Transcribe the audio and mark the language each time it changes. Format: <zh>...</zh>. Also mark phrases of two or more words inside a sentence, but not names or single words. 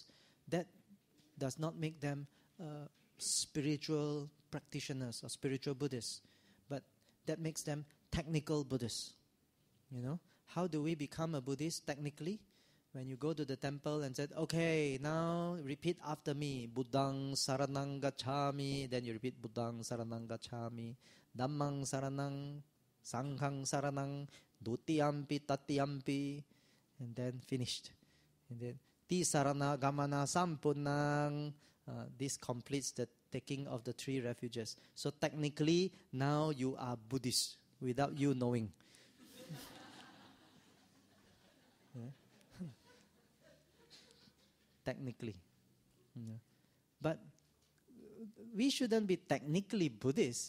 <en>That does not make them spiritual practitioners or spiritual Buddhists, but that makes them technical Buddhists. How do we become a Buddhist technically? When you go to the temple and said, okay, now repeat after me,</en> <pi>Buddhang saranang gacchami,</pi> <en>then you repeat</en> <pi>Buddhang saranang gacchami, Dhammang saranang, Sanghang saranang, Dutiyampi tatiyampi,</pi> <en>and then finished. And then</en> <pi>Ti sarana gamana sampunang,</pi> <en>this completes the taking of the 3 refuges. So technically, now you are Buddhist without you knowing. Technically. But we shouldn't be technically Buddhist.</en>